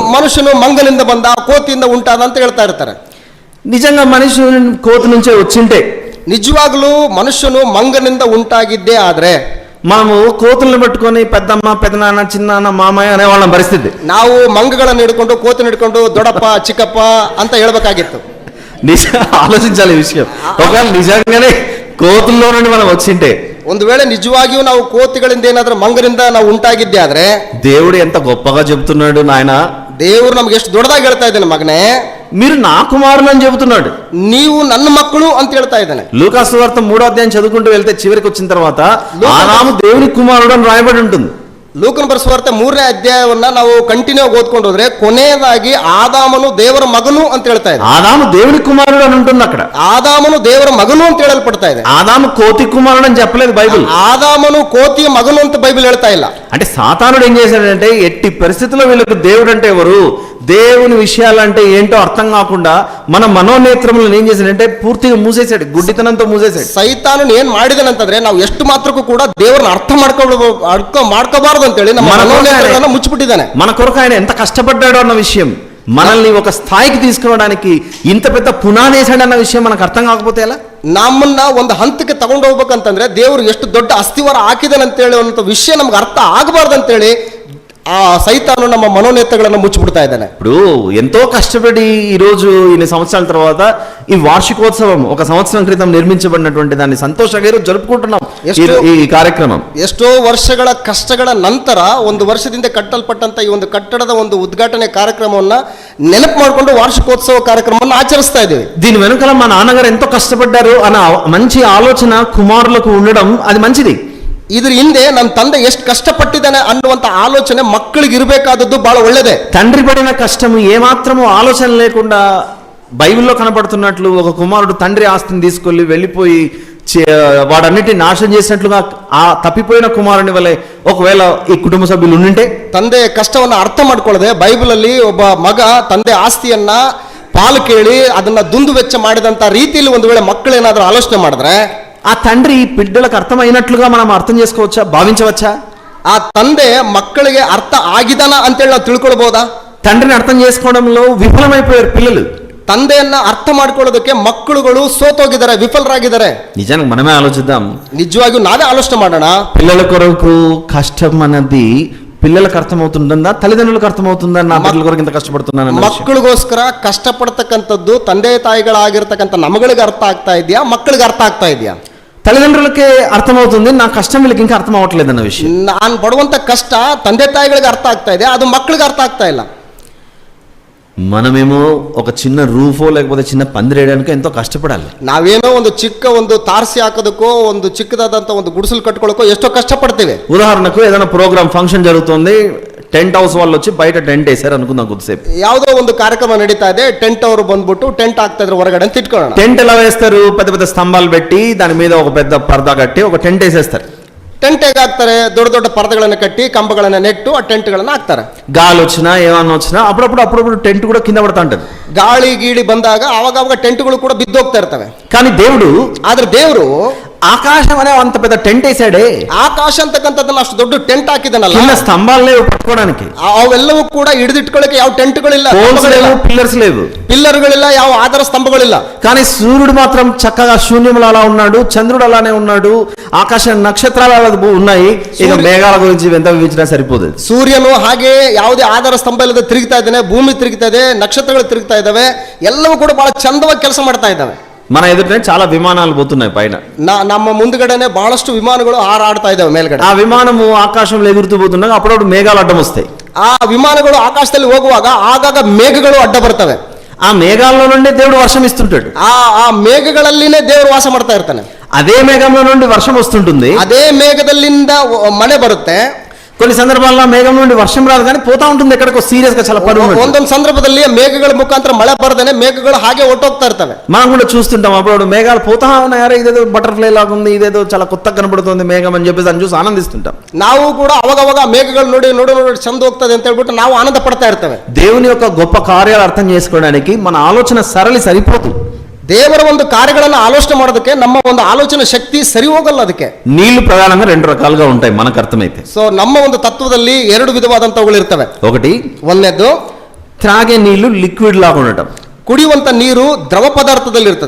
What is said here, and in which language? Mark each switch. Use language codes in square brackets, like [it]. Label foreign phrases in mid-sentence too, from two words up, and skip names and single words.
[kn] ಮನುಷ್ಯನು ಮಂಗಲಿಂದ ಬಂದ, ಕೋತಿಯಿಂದ ಉಂಟಾದ ಅಂತ ಹೇಳ್ತಾ ಇರ್ತಾರೆ. [te] నిజంగా మనిషి కోతి నుంచే వచ్చింటే, [kn] ನಿಜವಾಗ್ಲೂ ಮನುಷ್ಯನು ಮಂಗನಿಂದ ಉಂಟಾಗಿದ್ದೇ ಆದ್ರೆ [te] మనము కోతులను పెట్టుకొని పెద్దమ్మ, పెద్దనాన్న, చిన్నాన్న, మామయ్య అనేవాళ్ళ పరిస్థితి. [kn] ನಾವು ಮಂಗಗಳನ್ನು ಹಿಡ್ಕೊಂಡು, ಕೋತಿನ ಹಿಡ್ಕೊಂಡು ದೊಡ್ಡಪ್ಪ, ಚಿಕ್ಕಪ್ಪ ಅಂತ ಹೇಳ್ಬೇಕಾಗಿತ್ತು. [te] ఆలోచించాలి ఈ విషయం. ఒకవేళ నిజంగానే కోతుల్లో నుండి మనం వచ్చింటే, [kn] ಒಂದು ವೇಳೆ ನಿಜವಾಗಿಯೂ ನಾವು ಕೋತಿಗಳಿಂದ ಏನಾದ್ರೂ ಮಂಗನಿಂದ ನಾವು ಉಂಟಾಗಿದ್ದೆ ಆದ್ರೆ, [te] దేవుడు ఎంత గొప్పగా చెబుతున్నాడు నాయన. [kn] ದೇವರು ನಮ್ಗೆ ಎಷ್ಟು ದೊಡ್ಡದಾಗಿ ಹೇಳ್ತಾ ಇದ್ದಾನೆ, ಮಗನೇ [te] మీరు నా కుమారులు అని చెబుతున్నాడు. [kn] ನೀವು ನನ್ನ మಕ್ಕಳು ಅಂತ ಹೇಳ್ತಾ ఇದ್ದಾನೆ. [te] లూకాసు వార్త 3వ అధ్యాయం చదువుకుంటూ వెళ్తే చివరికి వచ్చిన తర్వాత ఆదాము దేవుని కుమారుడు అని రాయబడి ఉంటుంది. [kn] ಲೂಕನ ಬರೆಸುವಾರ್ತೆ 3ನೇ ಅಧ್ಯಾಯವನ್ನ ನಾವು ಕಂಟಿನ್ಯೂ ಓದ್ಕೊಂಡು ಹೋದ್ರೆ ಕೊನೆಯದಾಗಿ ಆದಾಮನು ದೇವರ ಮಗನು ಅಂತ ಹೇಳ್ತಾ ಇದೆ. [te] ఆదాము దేవుని కుమారుడు అని ఉంటుంది అక్కడ. [kn] ಆದಾಮನು ದೇವರ ಮಗನು ಅಂತ ಹೇಳಲ್ಪಡ್ತಾ ಇದೆ. [te] ఆదాము కోతి కుమారుడు అని చెప్పలేదు బైబిల్. [kn] ఆదామను కోతిಯ మగను ಅಂತ బైబిల్ ಹೇಳ್ತಾ ಇಲ್ಲ. [te] అంటే సాతానుడు ఏం చేశాడంటే, ఎట్టి పరిస్థితుల్లో వీళ్ళకు దేవుడు అంటే ఎవరు, దేవుని విషయాలంటే ఏంటో అర్థం కాకుండా మన మనోనేత్రములను ఏం చేశాడంటే పూర్తిగా మూసేశాడు, గుడ్డితనంతో మూసేశాడు. [kn] ಸೈತಾನನು ಏನ್ ಮಾಡಿದನಂತಂದ್ರೆ ನಾವು ಎಷ್ಟು ಮಾತ್ರಕ್ಕೂ ಕೂಡ ದೇವರನ್ನ ಅರ್ಥ ಮಾಡ್ಕೋಬಾರದು ಅಂತೇಳಿ ನಮ್ಮ ಮನೋನೇತ್ರಗಳನ್ನು ಮುಚ್ಚಿಬಿಟ್ಟಿದ್ದಾನೆ. [te] మన కొరకు ఆయన ఎంత కష్టపడ్డాడో అన్న విషయం, మనల్ని ఒక స్థాయికి తీసుకురావడానికి ఇంత పెద్ద పునాదేశాడు అన్న విషయం మనకు అర్థం కాకపోతే ఎలా? [kn] ನಮ್ಮನ್ನ ಒಂದು ಹಂತಕ್ಕೆ ತಗೊಂಡು ಹೋಗ್ಬೇಕಂತಂದ್ರೆ ದೇವರು ಎಷ್ಟು ದೊಡ್ಡ ಅಸ್ಥಿವಾರ ಹಾಕಿದಾನೆ ಅಂತೇಳಿ ಅನ್ನೋ ವಿಷಯ ನಮ್ಗೆ ಅರ್ಥ ಆಗಬಾರ್ದು ಅಂತೇಳಿ ಆ ಸೈತಾನು ನಮ್ಮ మనోనేత్రಗಳನ್ನು ముచ్చిಬಿಡ್ತಾ ఇದ್ದಾನೆ. [te] ఇప్పుడు ఎంతో కష్టపడి ఈ రోజు ఇన్ని సంవత్సరాల తర్వాత ఈ వార్షికోత్సవం, ఒక సంవత్సరం క్రితం నిర్మించబడినటువంటి దాన్ని సంతోషంగా జరుపుకుంటున్నాం ఈ కార్యక్రమం. [kn] ಎಷ್ಟೋ ವರ್ಷಗಳ ಕಷ್ಟಗಳ ನಂತರ ಒಂದು ವರ್ಷದಿಂದ ಕಟ್ಟಲ್ಪಟ್ಟಂತ ಈ ಒಂದು ಕಟ್ಟಡದ ಒಂದು ಉದ್ಘಾಟನೆ ಕಾರ್ಯಕ್ರಮವನ್ನ ನೆನಪು ಮಾಡಿಕೊಂಡು ವಾರ್ಷಿಕೋತ್ಸವ ಕಾರ್ಯಕ್ರಮವನ್ನು ಆಚರಿಸ್ತಾ ಇದ್ದೀವಿ. [te] దీని వెనుకల మా నాన్నగారు ఎంతో కష్టపడ్డారు అన్న మంచి ఆలోచన కుమారులకు ఉండడం అది మంచిది. [kn] ಇದ್ರ ಹಿಂದೆ ನನ್ನ ತಂದೆ ಎಷ್ಟು ಕಷ್ಟಪಟ್ಟಿದ್ದಾನೆ ಅನ್ನುವಂತ ಆಲೋಚನೆ ಮಕ್ಕಳಿಗೆ ಇರಬೇಕಾದದ್ದು ಬಹಳ ಒಳ್ಳೆಯದೇ. [te] తండ్రి పడిన కష్టం ఏమాత్రము ఆలోచన లేకుండా బైబిల్లో కనపడుతున్నట్లు ఒక కుమారుడు తండ్రి ఆస్తిని తీసుకెళ్లి వెళ్ళిపోయి వాడన్నిటిని నాశనం చేసినట్లుగా ఆ తప్పిపోయిన కుమారుని వలె ఒకవేళ ఈ కుటుంబ సభ్యులు ఉండింటే, [kn] ತಂದೆ ಕಷ್ಟವನ್ನ ಅರ್ಥ ಮಾಡ್ಕೊಳ್ಳದೆ ಬೈಬಲ್ ಅಲ್ಲಿ ಒಬ್ಬ ಮಗ ತಂದೆ ಆಸ್ತಿಯನ್ನ ಪಾಲು ಕೇಳಿ ಅದನ್ನ ದುಂದು ವೆಚ್ಚ ಮಾಡಿದಂತ ರೀತಿಯಲ್ಲಿ ಒಂದು ವೇಳೆ ಮಕ್ಕಳೇನಾದ್ರೂ ಆಲೋಚನೆ ಮಾಡಿದ್ರೆ [te] ఆ తండ్రి బిడ్డలకు అర్థమైనట్లుగా మనం అర్థం చేసుకోవచ్చా, భావించవచ్చా? [kn] ಆ ತಂದೆ ಮಕ್ಕಳಿಗೆ ಅರ್ಥ ಆಗಿದಾನ ಅಂತೇಳಿ ನಾವು ತಿಳ್ಕೊಳ್ಬಹುದಾ? [te] తండ్రిని అర్థం చేసుకోవడంలో విఫలమైపోయారు పిల్లలు. [kn] ತಂದೆಯನ್ನ ಅರ್ಥ ಮಾಡ್ಕೊಳ್ಳೋದಕ್ಕೆ ಮಕ್ಕಳುಗಳು ಸೋತೋಗಿದ್ದಾರೆ, ವಿಫಲರಾಗಿದ್ದಾರೆ. [te] నిజానికి మనమే ఆలోచిద్దాం. [kn] ನಿಜವಾಗಿಯೂ ನಾವೇ ಆಲೋಚನೆ ಮಾಡೋಣ. [te] పిల్లల కొరకు కష్టం అన్నది పిల్లలకు అర్థమవుతుందా, తల్లిదండ్రులకు అర్థమవుతుందా? నా పిల్లల కొరకు ఇంత కష్టపడుతున్నాను. [kn] ಮಕ್ಕಳಿಗೋಸ್ಕರ ಕಷ್ಟಪಡ್ತಕ್ಕಂಥದ್ದು ತಂದೆ ತಾಯಿಗಳಾಗಿರ್ತಕ್ಕಂಥ ನಮಗಳಿಗೆ ಅರ್ಥ ಆಗ್ತಾ ಇದೆಯಾ, ಮಕ್ಕಳಿಗೆ ಅರ್ಥ ಆಗ್ತಾ ಇದೆಯಾ? [te] తల్లిదండ్రులకే అర్థమవుతుంది, నా కష్టం వీళ్ళకి ఇంకా అర్థం అవ్వట్లేదు అన్న విషయం. [kn] ನಾನು ಪಡುವಂತ ಕಷ್ಟ ತಂದೆ ತಾಯಿಗಳಿಗೆ ಅರ್ಥ ಆಗ್ತಾ ಇದೆ, ಅದು ಮಕ್ಕಳಿಗೆ ಅರ್ಥ ಆಗ್ತಾ ಇಲ್ಲ. [te] మనమేమో ఒక చిన్న రూఫో లేకపోతే చిన్న పందిరేయడానికి ఎంతో కష్టపడాలి. [kn] ನಾವೇನೋ ಒಂದು ಚಿಕ್ಕ ಒಂದು ತಾರಸಿ ಹಾಕೋದಕ್ಕೋ ಒಂದು ಚಿಕ್ಕದಾದಂತ ಒಂದು ಗುಡಿಸಲು ಕಟ್ಕೊಳ್ಳೋಕೋ ಎಷ್ಟೋ ಕಷ್ಟಪಡ್ತೇವೆ. [te] ఉదాహరణకు ఏదైనా [en] program function [te] జరుగుతుంది, [en] tent house [te] వాళ్ళు వచ్చి బయట టెంట్ వేసారు అనుకుందాం. కొద్దిసేపు [kn] ಯಾವುದೋ ಒಂದು ಕಾರ್ಯಕ್ರಮ ನಡೀತಾ ಇದೆ, ಟೆಂಟ್ ಅವರು ಬಂದ್ಬಿಟ್ಟು ಟೆಂಟ್ ಹಾಕ್ತಾ ಇದ್ರು ಹೊರಗಡೆ ಅಂತ ಇಟ್ಕೊಳ್ಳೋಣ. [te] టెంట్ ఎలా వేస్తారు? పెద్ద పెద్ద స్తంభాలు పెట్టి దాని మీద ఒక పెద్ద పరదా కట్టి ఒక టెంట్ వేసేస్తారు. [kn] ಟೆಂಟ್ ಹೇಗೆ ಹಾಕ್ತಾರೆ? ದೊಡ್ಡ ದೊಡ್ಡ ಪರದೆಗಳನ್ನು ಕಟ್ಟಿ ಕಂಬಗಳನ್ನು ನೆಟ್ಟು ಆ ಟೆಂಟ್ಗಳನ್ನು ಹಾಕ್ತಾರೆ. [te] గాలి వచ్చినా ఏమన్నా వచ్చినా అప్పుడప్పుడు టెంట్ కూడా కింద పడతా ఉంటది. [kn] ಗಾಳಿ ಗೀಳಿ ಬಂದಾಗ ಅವಾಗ ಟೆಂಟ್ಗಳು ಕೂಡ ಬಿದ್ದೋಗ್ತಾ ಇರ್ತವೆ. [te] కానీ దేవుడు, [kn] ಆದ್ರೆ ದೇವರು [te] ఆకాశం అనే అంత పెద్ద టెంట్ వేసాడే. [kn] ಆಕಾಶ ಅಂತಕ್ಕಂಥದ್ದನ್ನ ಅಷ್ಟು ದೊಡ್ಡ ಟೆಂಟ್ ಹಾಕಿದನಲ್ಲ, [te] కింద స్తంభాలు లేవు పట్టుకోవడానికి, [kn] ಅವೆಲ್ಲವೂ ಕೂಡ ಹಿಡಿದಿಟ್ಕೊಳ್ಳಕ್ಕೆ ಯಾವ ಟೆಂಟ್ಗಳಿಲ್ಲ, [te] పిల్లర్స్ లేవు, [kn] పిల్లర్ಗಳಿಲ್ಲ, ಯಾವ ఆధార ಸ್ತಂಭಗಳಿಲ್ಲ. [te] కానీ సూర్యుడు మాత్రం చక్కగా శూన్యములు అలా ఉన్నాడు, చంద్రుడు అలానే ఉన్నాడు, ఆకాశ నక్షత్రాలు అలా ఉన్నాయి. ఇక మేఘాల గురించి ఎంత వివరించినా సరిపోదు. [kn] ಸೂರ್ಯನು ಹಾಗೆ ಯಾವುದೇ ಆಧಾರ ಸ್ತಂಭ ಇಲ್ಲದೆ ತಿರುಗ್ತಾ ಇದ್ದಾನೆ, ಭೂಮಿ ತಿರುಗ್ತಾ ಇದೆ, ನಕ್ಷತ್ರಗಳು ತಿರುಗ್ತಾ ಇದ್ದಾವೆ, ಎಲ್ಲವೂ ಕೂಡ ಬಹಳ ಚಂದವಾಗಿ ಕೆಲಸ ಮಾಡ್ತಾ ಇದ್ದಾವೆ. [te] మన ఎదుటనే చాలా విమానాలు పోతున్నాయి పైన. [kn] ನಮ್ಮ ಮುಂದ್ಗಡೆನೆ ಬಹಳಷ್ಟು ವಿಮಾನಗಳು ಹಾರಾಡ್ತಾ ಇದ್ದಾವೆ ಮೇಲ್ಗಡೆ. [te] ఆ విమానము ఆకాశంలో ఎగురుతూ పోతున్నాగా అప్పుడప్పుడు మేఘాలు అడ్డం వస్తాయి. [kn] ಆ ವಿಮಾನಗಳು ಆಕಾಶದಲ್ಲಿ ಹೋಗುವಾಗ ಆಗಾಗ ಮೇಘಗಳು ಅಡ್ಡ ಬರ್ತವೆ. [te] ఆ మేఘాల్లో నుండి దేవుడు వర్షం ఇస్తుంటాడు. [kn] ಆ ಮೇಘಗಳಲ್ಲಿನೇ ದೇವರು ವಾಸ ಮಾಡ್ತಾ ಇರ್ತಾನೆ. [te] అదే మేఘంలో నుండి వర్షం వస్తుంటుంది, [kn] ಅದೇ ಮೇಘದಲ್ಲಿಂದ ಮಳೆ ಬರುತ್ತೆ. [te] కొన్ని సందర్భాల్లో మేఘం నుండి వర్షం రాదు కానీ పోతా ఉంటుంది ఎక్కడికో సీరియస్ గా చాలా పరువు. [kn] ಒಂದೊಂದು ಸಂದರ್ಭದಲ್ಲಿ ಮೇಘಗಳ ಮುಖಾಂತರ ಮಳೆ ಬರದೇನೆ ಮೇಘಗಳು ಹಾಗೆ ಹೊಟ್ಟೋಗ್ತಾ ಇರ್ತವೆ. [te] మనం కూడా చూస్తుంటాం అప్పుడు మేఘాలు పోతా ఉన్నాయారా, ఇదేదో బటర్ఫ్లై లాగా ఉంది, ఇదేదో చాలా కొత్తగా కనబడుతుంది మేఘం అని చెప్పేసి దాన్ని చూసి ఆనందిస్తుంటాం. [kn] ನಾವು ಕೂಡ ಅವಾಗ ಮೇಘಗಳು ನೋಡಿ ನೋಡಿ ನೋಡಿ ಚಂದ ಹೋಗ್ತದೆ ಅಂತ ಹೇಳ್ಬಿಟ್ಟು ನಾವು ಆನಂದ ಪಡ್ತಾ ಇರ್ತೇವೆ. [te] దేవుని యొక్క గొప్ప కార్యాలు అర్థం చేసుకోవడానికి మన ఆలోచన సరళి సరిపోదు. [kn] ದೇವರ ಒಂದು ಕಾರ್ಯಗಳನ್ನು ಆಲೋಚನೆ ಮಾಡೋದಕ್ಕೆ ನಮ್ಮ ಒಂದು ಆಲೋಚನೆ ಶಕ್ತಿ ಸರಿ ಹೋಗಲ್ಲ. ಅದಕ್ಕೆ [te] నీళ్లు ప్రధానంగా రెండు రకాలుగా ఉంటాయి మనకు అర్థమైతే. [kn] ಸೊ ನಮ್ಮ ಒಂದು ತತ್ವದಲ್ಲಿ ಎರಡು ವಿಧವಾದಂತವುಗಳು ಇರ್ತವೆ. [te] ఒకటి [kn] ಒಂದನೇದು [te] త్రాగే నీళ్లు లిక్విడ్ లాగా ఉండటం, [kn] ಕುಡಿಯುವಂತ ನೀರು ದ್ರವ ಪದಾರ್ಥದಲ್ಲಿ ಇರ್ತದೆ.